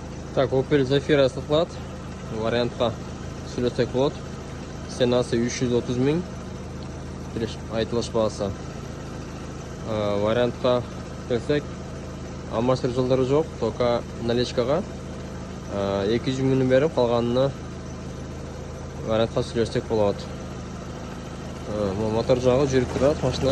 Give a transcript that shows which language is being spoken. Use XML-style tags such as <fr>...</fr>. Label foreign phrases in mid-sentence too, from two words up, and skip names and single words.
<ky>Так, Opel Zafira сатылат. Вариантқа сүйлөсөк болот. Ценасы 330 000. Айтылыш баасы.</ky> <kk>Вариантқа келсек, амортизатор жолдары жоқ, только наличкаға 200 000 беріп, қалғанына вариантқа сүйлөсөк болот. Мотор жағы жүріп тұрады, машина.</kk>